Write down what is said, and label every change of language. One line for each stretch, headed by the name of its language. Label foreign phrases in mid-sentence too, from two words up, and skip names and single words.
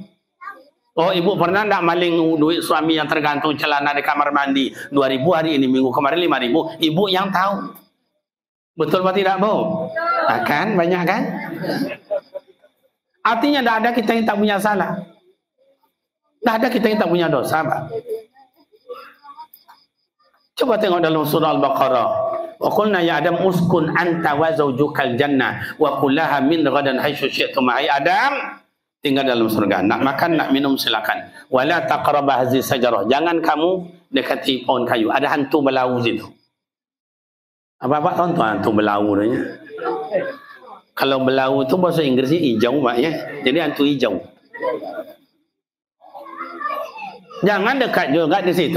Indonesian: Oh, ibu pernah tak maling duit suami yang tergantung celana di kamar mandi 2.000 hari ini, minggu kemarin 5.000? Ibu yang tahu. Betul atau tidak, Bu? Akan banyak kan? Artinya tidak ada kita yang tak punya salah. Tidak ada kita yang tak punya dosa, Pak. Coba tengok dalam surah Al-Baqarah.
Arabic: وقلنا يا آدم اسكن أنت وزوجك الجنة وكلا منها رغدا حيث شئتم.
Indonesian: Hai Adam, tinggal dalam surga. Nak makan, nak minum silakan.
Arabic: ولا تقربا هذه الشجرة.
Indonesian: Jangan kamu dekati pohon kayu. Ada hantu belau situ. Apa-apa tahu hantu belau tu. Kalau belau tu bahasa Inggrisnya hijau, Pak ya. Jadi hantu hijau. Jangan dekat juga di situ.